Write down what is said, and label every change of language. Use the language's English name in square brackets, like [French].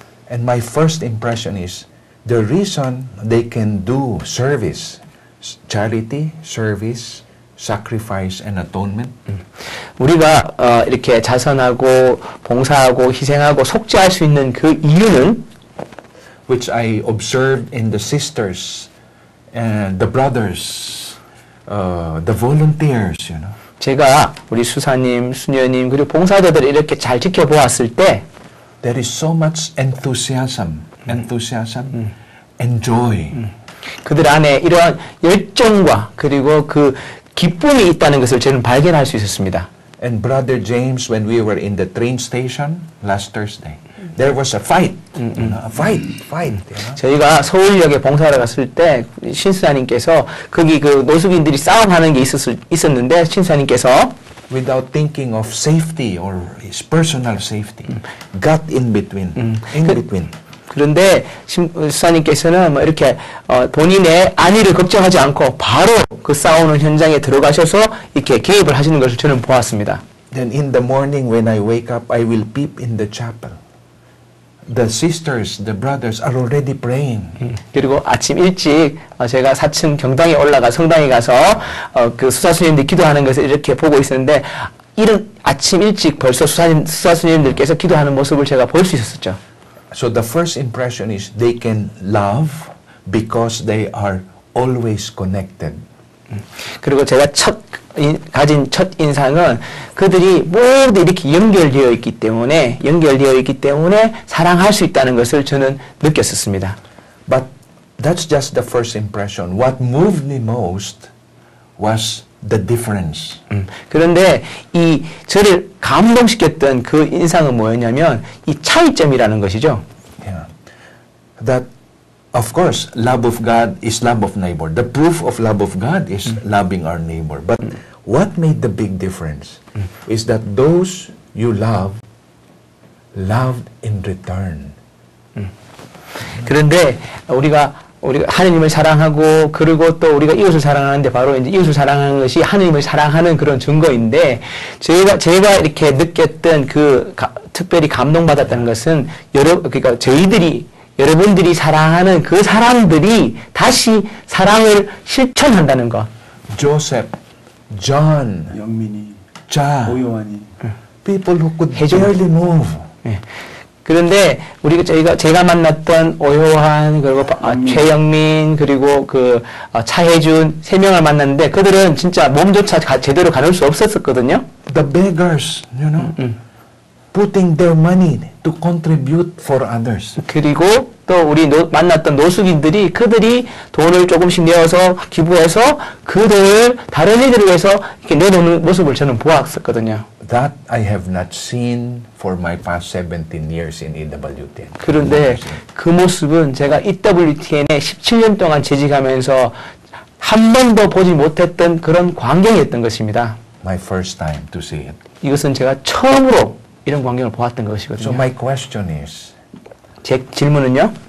[English] And my first impression is, the reason they can do service, charity, service, sacrifice, and atonement, [Korean] 우리가 이렇게 자선하고 봉사하고 희생하고 속죄할 수 있는 그 이유는 [English] which I observed in the sisters and the brothers, the volunteers, you know. [Korean] 제가 우리 수사님, 수녀님 그리고 봉사자들을 이렇게 잘 지켜보았을 때 [English] There is so much enthusiasm and joy. [Korean] 그들 안에 이러한 열정과 그리고 그 기쁨이 있다는 것을 저는 발견할 수 있었습니다. [English] And Brother James, when we were in the train station last Thursday, there was a fight. You know, a fight. You know? [Korean] 저희가 서울역에 봉사하러 갔을 때 신수사님께서 거기 그 노숙인들이 싸움하는 게 있었는데 신수사님께서 [English] Without thinking of safety or his personal safety, got in between. [Korean] 그런데 수사님께서는 뭐 이렇게 본인의 안위를 걱정하지 않고 바로 그 싸우는 현장에 들어가셔서 이렇게 개입을 하시는 것을 저는 보았습니다. [English] Then in the morning when I wake up, I will peep in the chapel. The sisters, the brothers are already praying. [Korean] 그리고 아침 일찍 제가 4층 경당에 올라가 성당에 가서 그 수사수님들이 기도하는 것을 이렇게 보고 있었는데 이른 아침 일찍 벌써 수사수님들께서 기도하는 모습을 제가 볼 수 있었죠. [English] So the first impression is they can love because they are always connected. [Korean] 그리고 제가 가진 첫 인상은 그들이 모두 이렇게 연결되어 있기 때문에 사랑할 수 있다는 것을 저는 느꼈었습니다. [English] But that's just the first impression. What moved me most was the difference. [Korean] 그런데 이 저를 감동시켰던 그 인상은 뭐였냐면 이 차이점이라는 것이죠. [English] Yeah. That of course, love of God is love of neighbor. The proof of love of God is loving our neighbor. But what made the big difference is that those you loved in return. [Korean] 그런데 우리가 하느님을 사랑하고 그리고 또 우리가 이웃을 사랑하는데 바로 이제 이웃을 사랑하는 것이 하느님을 사랑하는 그런 증거인데 제가 이렇게 느꼈던 그 특별히 감동받았다는 것은 그러니까 여러분들이 사랑하는 그 사람들이 다시 사랑을 실천한다는 것. [English] Joseph, John, [Korean] 영민이, [English] Cha, [Korean] 오요한이 [English] people who could [Korean] 해준- [English] barely move. [Korean] 예. 그런데 제가 만났던 오효한 그리고 최영민 그리고 그 차혜준 3명을 만났는데 그들은 진짜 몸조차 제대로 가눌 수 없었거든요. [English] The beggars, you know, putting their money to contribute for others. [Korean] 그리고 또 우리 만났던 노숙인들이 그들이 돈을 조금씩 내어서 기부해서 그 돈을 다른 이들을 위해서 이렇게 내놓는 모습을 저는 보았었거든요. [English] That I have not seen for my past 17 years in EWTN. [Korean] 그런데 그 모습은 제가 EWTN에 17년 동안 재직하면서 한 번도 보지 못했던 그런 광경이었던 것입니다. [English] My first time to see it. [Korean] 이것은 제가 처음으로 이런 광경을 보았던 [English] So [Korean] 것이거든요. [English] my question is, [Korean] 제 질문은요.